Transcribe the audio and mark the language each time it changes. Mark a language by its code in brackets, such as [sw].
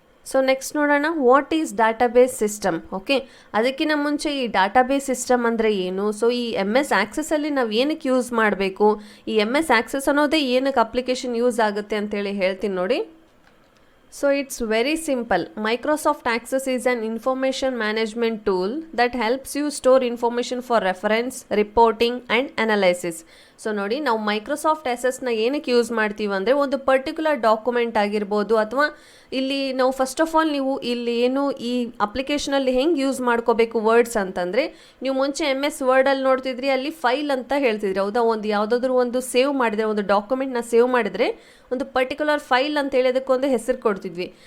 [kn] So next ನೋಡೋಣ, what is database system. Okay, ಅದಕ್ಕಿಂತ ಮುಂಚೆ ಈ ಡಾಟಾಬೇಸ್ ಸಿಸ್ಟಮ್ ಅಂದರೆ ಏನು, ಸೊ ಈ MS ಆಕ್ಸೆಸ್ಸಲ್ಲಿ ನಾವು ಏನಕ್ಕೆ ಯೂಸ್ ಮಾಡಬೇಕು, ಈ MS ಆಕ್ಸೆಸ್ ಅನ್ನೋದೇ ಏನಕ್ಕೆ ಅಪ್ಲಿಕೇಶನ್ ಯೂಸ್ ಆಗುತ್ತೆ ಅಂತೇಳಿ ಹೇಳ್ತೀನಿ ನೋಡಿ. [en] So it's very simple. Microsoft Access is an information management tool that helps you store information for reference, reporting and analysis. [kn] So ನೋಡಿ, ನಾವು ಮೈಕ್ರೋಸಾಫ್ಟ್ ಆಕ್ಸೆಸ್ನ ಏನಕ್ಕೆ ಯೂಸ್ ಮಾಡ್ತೀವಿ ಅಂದರೆ ಒಂದು ಪರ್ಟಿಕ್ಯುಲರ್ ಡಾಕ್ಯುಮೆಂಟ್ ಆಗಿರ್ಬೋದು, ಅಥವಾ ಇಲ್ಲಿ ನಾವು ಫಸ್ಟ್ ಆಫ್ ಆಲ್ ನೀವು ಇಲ್ಲಿ ಏನು ಈ ಅಪ್ಲಿಕೇಶನಲ್ಲಿ ಹೆಂಗೆ ಯೂಸ್ ಮಾಡ್ಕೋಬೇಕು ವರ್ಡ್ಸ್ ಅಂತಂದರೆ, ನೀವು ಮುಂಚೆ MS ವರ್ಡಲ್ಲಿ ನೋಡ್ತಿದ್ರಿ, ಅಲ್ಲಿ ಫೈಲ್ ಅಂತ ಹೇಳ್ತಿದ್ರಿ. ಹೌದಾ? ಒಂದು ಯಾವುದಾದ್ರೂ ಒಂದು ಸೇವ್ ಮಾಡಿದರೆ, ಒಂದು ಡಾಕ್ಯುಮೆಂಟ್ನ ಸೇವ್ ಮಾಡಿದರೆ ಒಂದು ಪರ್ಟಿಕ್ಯುಲರ್ ಫೈಲ್ ಅಂತ ಹೇಳೋದಕ್ಕೊಂದು ಹೆಸರು ಕೊಡ್ತಿದ್ವಿ.